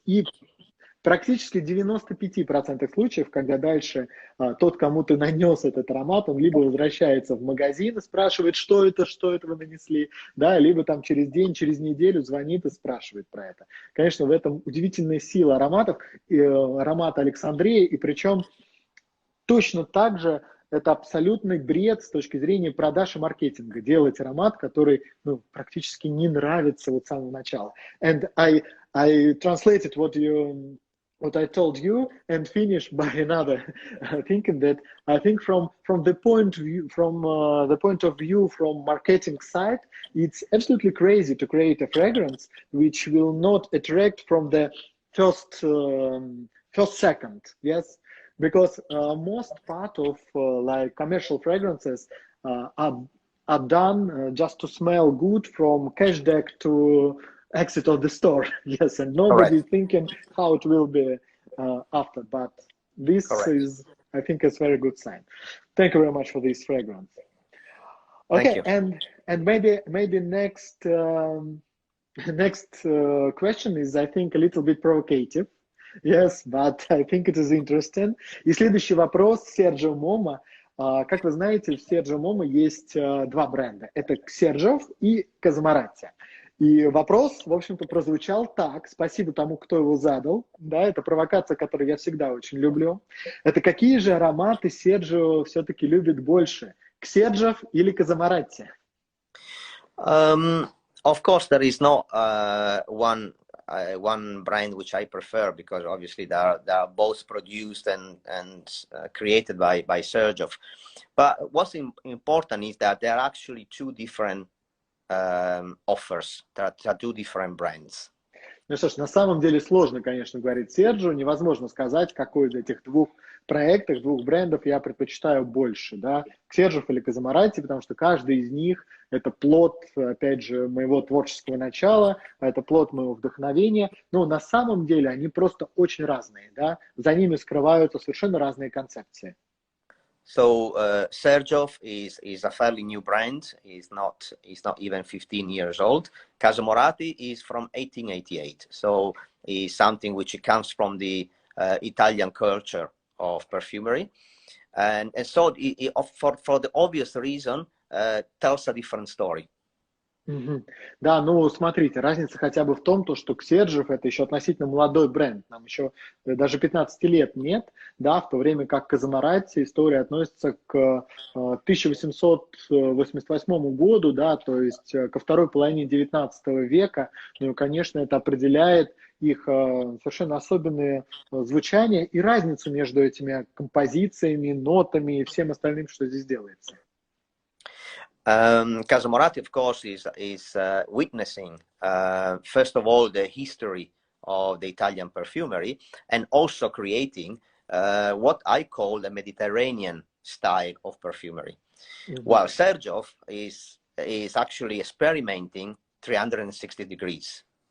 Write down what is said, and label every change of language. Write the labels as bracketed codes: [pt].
[ru] И практически 95% случаев, когда дальше тот, кому ты нанес этот аромат, он либо возвращается в магазин и спрашивает, что это вы нанесли, да, либо там через день, через неделю звонит и спрашивает про это. Конечно, в этом удивительная сила ароматов, аромата Александрии, и причем точно так же это абсолютный бред с точки зрения продаж и маркетинга. Делать аромат, который практически не нравится вот с самого начала. [en] And I translated what I told you and finish by another thinking that I think from the point of view from marketing side, it's absolutely crazy to create a fragrance which will not attract from the first second, yes, because most part of like commercial fragrances are done just to smell good from cash deck to exit of the store, yes, and nobody is thinking how it will be after, but this is, I think, a very good sign. Thank you very much for this fragrance. Okay, and maybe next Next question is, I think, a little bit provocative. Yes, but I think it is interesting. [ru] И следующий вопрос Серджо Момо. Как вы знаете, в Серджо Момо есть два бренда. Это Xerjoff и Casamorati. И вопрос, в общем-то, прозвучал так. Спасибо тому, кто его задал. Да, это провокация, которую я всегда очень люблю. Это какие же ароматы Серджо все-таки любит больше? Xerjoff или Casamorati? [en] Of course, there is no one brand which I prefer, because obviously they are both produced and created by Serджо. But what's important is that there are actually two different offers. There are two different brands. [ru] Ну что ж, на самом деле сложно, конечно, говорить Серджо. Невозможно сказать, какой из этих двух проектов, двух брендов я предпочитаю больше, да, Xerjoff или Casamorati, потому что каждый из них это плод, опять же, моего творческого начала, это плод моего вдохновения. Но на самом деле они просто очень разные, да, за ними скрываются совершенно разные концепции. [en] So Xerjoff is a fairly new brand. It's not even 15 years old. Casamorati is from 1888. So it's something which comes from the Italian culture of perfumery, and so for the obvious reason tells a different story. [ru] Да, ну смотрите, разница хотя бы в том, что Xerjoff это еще относительно молодой бренд, нам еще даже 15 лет нет, да, в то время как Casamorati история относится к 1888 году, да, то есть ко второй половине 19 века, ну и, конечно, это определяет их совершенно особенные звучания и разницу между этими композициями, нотами и всем остальным, что здесь делается. [en] Casamorati, of course, is witnessing, first of all, the history of the Italian perfumery, and also creating what I call the Mediterranean style of perfumery. While Serджо is actually experimenting 360 degrees.